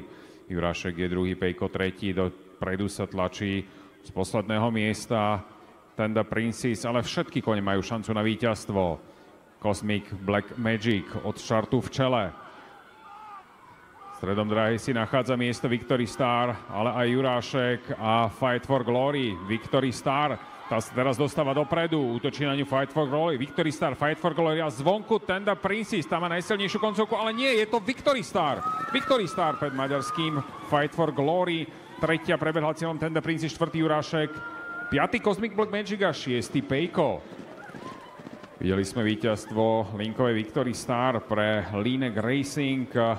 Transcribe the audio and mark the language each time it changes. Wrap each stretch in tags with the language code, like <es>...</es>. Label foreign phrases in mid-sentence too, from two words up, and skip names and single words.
<sk>Jurášek je druhý, Pejko tretí, dopredu sa tlačí z posledného miesta Tender Princess, ale všetky kone majú šancu na víťazstvo. Cosmic Black Magic od štartu v čele. Stredom dráhy si nachádza miesto Victory Star, ale aj Jurášek a Fight for Glory. Victory Star, tá sa teraz dostáva dopredu, útočí na ňu Fight for Glory. Victory Star, Fight for Glory a zvonku Tender Princess, tam má najsilnejšiu koncovku, ale nie, je to Victory Star. Victory Star pred maďarským Fight for Glory. Tretia prebehla cieľom Tender Princess, štvrtý Jurášek, 5. Cosmic Black Magic a 6. Pejko. Videli sme víťazstvo linkovej Victory Star pre Línek Racing.</sk>